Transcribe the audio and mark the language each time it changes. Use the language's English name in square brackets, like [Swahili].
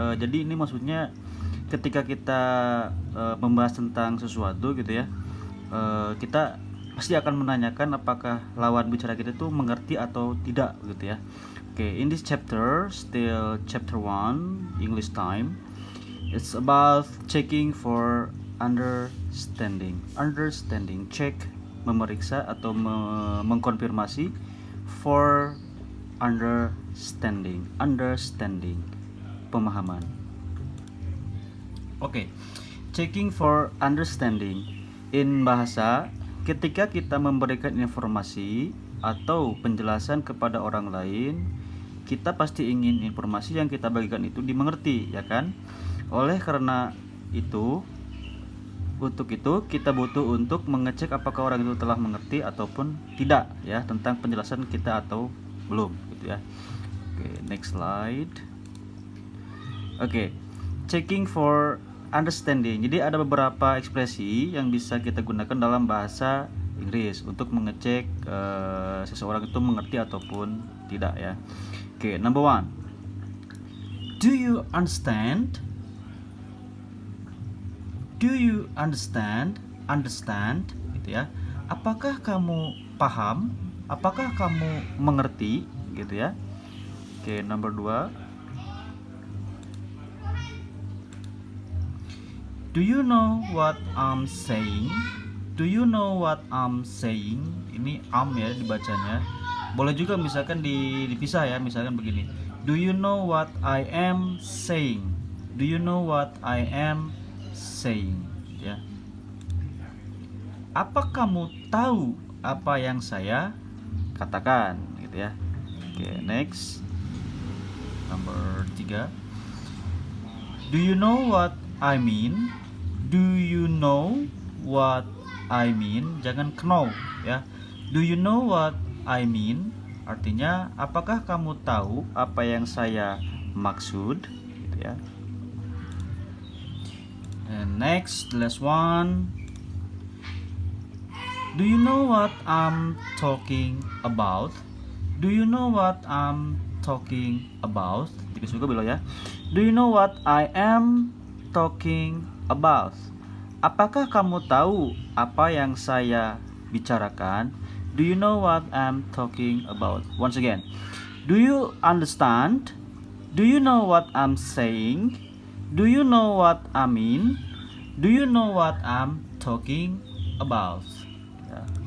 [Indonesian] Jadi ini maksudnya ketika kita membahas tentang sesuatu gitu ya, kita pasti akan menanyakan apakah lawan bicara kita itu mengerti atau tidak gitu ya. [English] Okay, in this chapter, still chapter 1, English time, it's about checking for understanding. Understanding, check, [Indonesian] memeriksa atau mengkonfirmasi [English] for understanding. [Indonesian] Understanding, pemahaman. [English] Oke, checking for understanding. In bahasa, [Indonesian] ketika kita memberikan informasi atau penjelasan kepada orang lain, kita pasti ingin informasi yang kita bagikan itu dimengerti, ya kan? Oleh karena itu, untuk itu kita butuh untuk mengecek apakah orang itu telah mengerti ataupun tidak ya tentang penjelasan kita atau belum gitu ya. [English] Oke, next slide. Oke, checking for understanding. [Indonesian] Jadi ada beberapa ekspresi yang bisa kita gunakan dalam bahasa Inggris untuk mengecek seseorang itu mengerti ataupun tidak ya. [English] Oke, number one. Do you understand? Do you understand? Understand, [Indonesian] gitu ya. Apakah kamu paham? Apakah kamu mengerti, gitu ya. [English] Oke, number 2. Do you know what I'm saying? Do you know what I'm saying? [Indonesian] Ini ya dibacanya. Boleh juga misalkan dipisah ya, misalkan begini. [English] Do you know what I am saying? Do you know what I am saying? [Indonesian] Ya. Apa kamu tahu apa yang saya katakan? Gitu ya. Oke, next. Nomor 3. [English] Do you know what I mean? Do you know what I mean? [Indonesian] Jangan [English] know ya. Do you know what I mean? [Indonesian] Artinya, apakah kamu tahu apa yang saya maksud? Gitu ya. [English] And next, last one. Do you know what I'm talking about? Do you know what I'm talking about? [Indonesian] Jadi suka bilang ya. [English] Do you know what I am talking about? [Indonesian] Apakah kamu tahu apa yang saya bicarakan? [English] Do you know what I'm talking about? Once again. Do you understand? Do you know what I'm saying? Do you know what I mean? Do you know what I'm talking about? Ya.